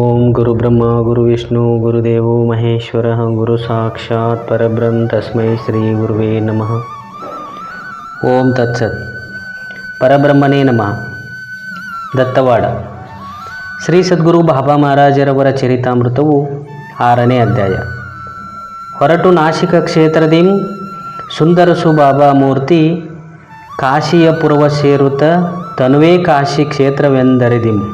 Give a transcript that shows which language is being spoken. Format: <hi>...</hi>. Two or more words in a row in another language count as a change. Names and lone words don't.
<sa>ಗುರುಬ್ರಹ್ಮ ಗುರುವಿಷ್ಣು ಗುರುದೇವೋ ಮಹೇಶ್ವರ ಗುರು ಸಾಕ್ಷಾತ್ ಪರಬ್ರಹ್ಮ ತಸ್ಮೈ ಶ್ರೀ ಗುರುವೇ ನಮಃ. ಓಂ ತತ್ಸತ್. ಪರಬ್ರಹ್ಮನೇ ನಮಃ.</sa> <kn>ದತ್ತವಾಡ ಶ್ರೀ ಸದ್ಗುರು ಬಾಬಾ ಮಹಾರಾಜರವರ ಚರಿತಾಮೃತವು 6ನೇ ಅಧ್ಯಾಯ. ಹೊರಟು ನಾಸಿಕ ಕ್ಷೇತ್ರದಿಂ ಸುಂದರಸು ಬಾಬಾ ಮೂರ್ತಿ ಕಾಶಿಯ ಪುರವ ಸೇರುತ್ತ ತನುವೇ ಕಾಶಿ ಕ್ಷೇತ್ರವೆಂದರಿದಿಂ.</kn>